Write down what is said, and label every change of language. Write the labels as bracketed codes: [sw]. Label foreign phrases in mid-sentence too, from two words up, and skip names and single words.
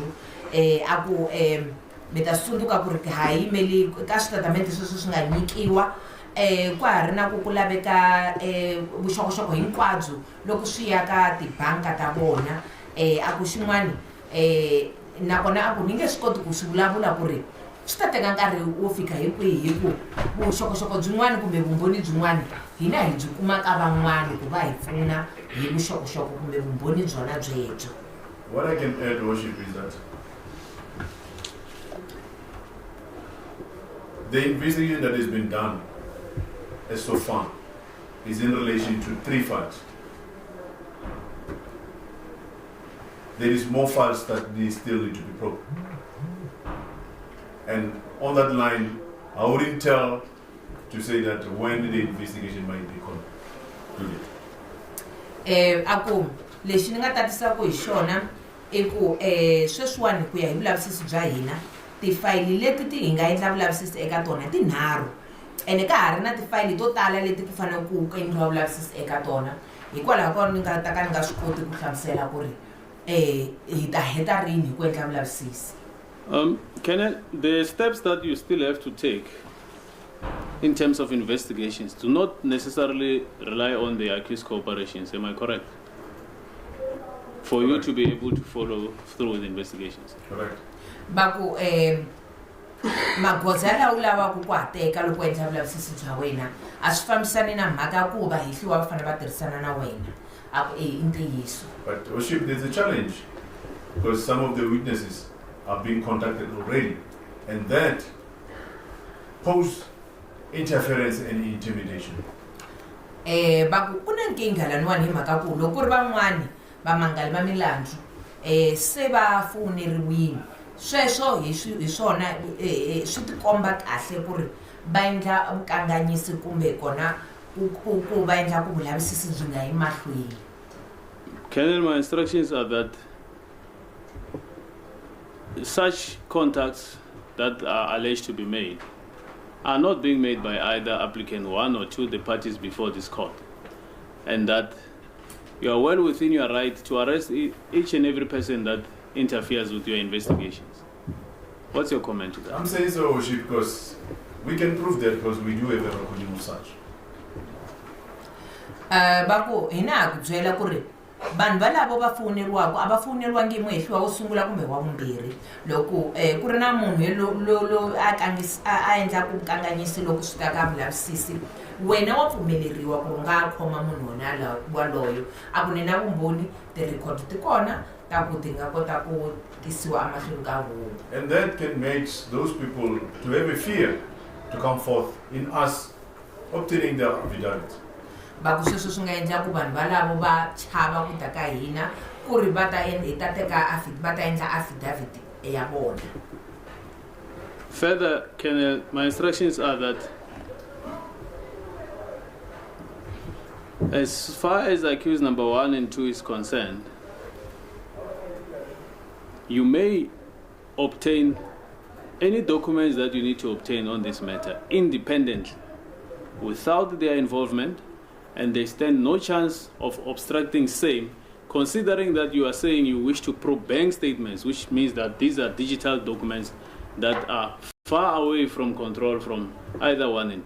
[ts] a ku mi ta sunduka ku ri ha yimeli ka switatamende sweswo swi nga nyikiwa ku ha ri na ku laveka vuxokoxoko hinkwabyo loko swi ya ka tibanka ta vona a ku xin'wani nakona a ku ni nge swi koti ku swi vulavula ku ri swi ta teka nkarhi wo fika hi kwihi hi ku vuxokoxoko byin'wana kumbe vumbhoni byin'wana hina hi byi kuma ka van'wani ku va hi pfuna hi vuxokoxoko kumbe vumbhoni byona byebyo. [en] What I can add, Worship, is that The investigation that has been done as so far is in relation to 3 files. There is more files that still need to be probed. And on that line, I wouldn't tell to say that when the investigation might be concluded. [ts] Ako lexi ni nga tatisa ku hi xona I ku sweswiwani ku ya hi vulavisisi bya hina tifayili leti hi nga endla vulavisisi eka tona tinharhu ene ka ha ri na tifayili to tala leti ku fanele ku endliwa vulavisisi eka tona hikwalaho ka ni nga ta ka ni nga swi koti ku hlamusela ku ri hi ta heta rini hi ku endla vulavisisi. [en] The steps that you still have to take in terms of investigations do not necessarily rely on the accused corporations, am I correct? For you to be able to follow through with investigations. Correct. [ts] Baku magoza lawa lawa ku teka loko endla vulavisisi bya wena a swi fambisani na mhaka ku va hihliwa va fanele va tirhisana na wena I ntiyiso. [en] But Oship, there's a challenge because some of the witnesses are being contacted already, and that pose interference and intimidation. [ts] Baku kuna nkinga laniwani hi mhaka ku loko ri van'wani vamangali va milandzu se va foneriwile sweswo hi swona swi tikomba kahle ku ri va endla vukanganyisi kumbe kona ku va endla ku vulavisisi byi nga yi mahlweni. [en] Colonel, my instructions are that such contacts that are alleged to be made are not being made by either applicant 1 or 2, the parties before this court, and that you are well within your right to arrest each and every person that interferes with your investigations. What's your comment to that? I'm saying so, Oship, because we can prove that because we do have a recording of such. [ts] Baku hina ku byela ku ri vanhu valavo va foneriwaka a va foneriwangi muhehliwa wo sungula kumbe wa vumbirhi loko ku ri na munhu lo a endla ku kanganyisi loko swi ta ka vulavisisi wena wa pfumeleriwa ku nga khoma munhu waloyo a ku ni na vumbhoni ti-record ti kona ta ku ti nga kota ku tisiwa emahlweni ka huvo. [en] And that can make those people to have a fear to come forth in us obtaining their affidavit. [ts] Baku sweswo swi nga endla ku vanhu valavo va chava ku ta ka hina ku ri va ta endla affidavit ya vona. [en] Further, Colonel, my instructions are that as far as accused number 1 and 2 is concerned, you may obtain any documents that you need to obtain on this matter independently without their involvement, and they stand no chance of obstructing same, considering that you are saying you wish to probe bank statements, which means that these are digital documents that are far away from control from either 1 and 2.